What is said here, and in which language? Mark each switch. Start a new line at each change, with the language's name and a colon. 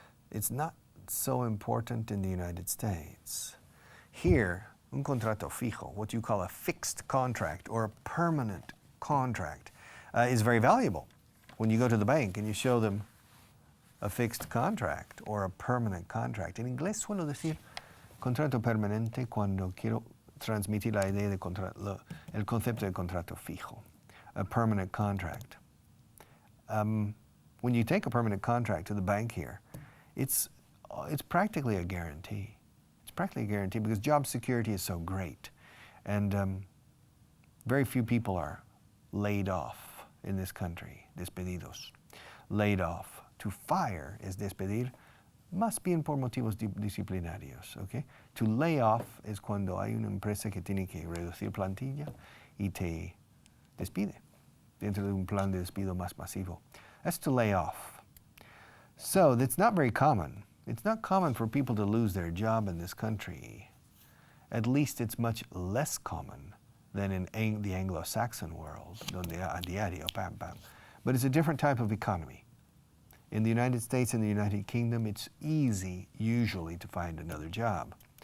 English: It's not so important in the United States. Here,
Spanish: un contrato fijo,
English: what you call a fixed contract or a permanent contract, is very valuable. When you go to the bank and you show them a fixed contract or a permanent contract.
Spanish: En inglés suelo decir contrato permanente cuando quiero transmitir la idea de el concepto de contrato fijo,
English: a permanent contract. When you take a permanent contract to the bank here, it's practically a guarantee. It's practically a guarantee because job security is so great. And very few people are laid off in this country,
Spanish: despedidos,
English: laid off.
Spanish: To fire es despedir, más bien por motivos disciplinarios, ¿okay? To lay off es cuando hay una empresa que tiene que reducir plantilla y te despide dentro de un plan de despido más masivo.
English: That's to lay off. So that's not very common. It's not common for people to lose their job in this country. At least it's much less common than in the Anglo-Saxon world,
Spanish: donde a diario, pam, pam.
English: But it's a different type of economy. In the United States and the United Kingdom, it's easy, usually, to find another job.